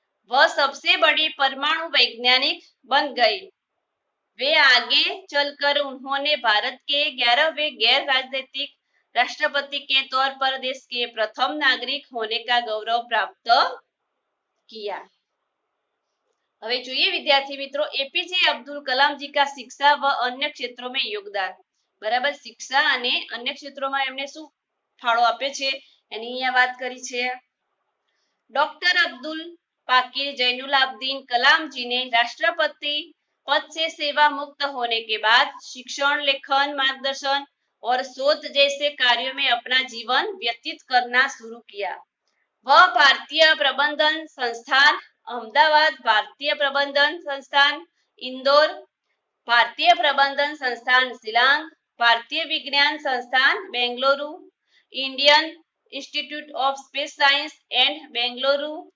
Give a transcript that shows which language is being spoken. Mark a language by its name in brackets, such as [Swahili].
[Hindi] वह सबसे बड़ी परमाणु वैज्ञानिक बन गए। वे आगे चलकर उन्होंने भारत के 11वें गैर राजनीतिक राष्ट्रपति के तौर पर देश के प्रथम नागरिक होने का गौरव प्राप्त किया। [Gujarati] હવે જોઈએ વિદ્યાર્થી મિત્રો એપીજે અબ્દુલ કલામજી કા શિક્ષા વ અન્ય ક્ષેત્રો में યોગદાન। બરાબર, શિક્ષા અને અન્ય ક્ષેત્રોમાં એમને શું ફાળો આપ્યો છે એની અહીંયા વાત કરી છે। [Hindi] डॉक्टर अब्दुल पाकिर जैनुलाब्दीन कलाम जी ने राष्ट्रपति पद से सेवा मुक्त होने के बाद शिक्षण, लेखन, मार्गदर्शन और शोध जैसे कार्यों में अपना जीवन व्यतीत करना शुरू किया। वह भारतीय प्रबंधन संस्थान अहमदाबाद, भारतीय प्रबंधन संस्थान इंदौर, भारतीय प्रबंधन संस्थान शिलांग, भारतीय विज्ञान संस्थान Bengaluru, Indian institute of space science and Bengaluru,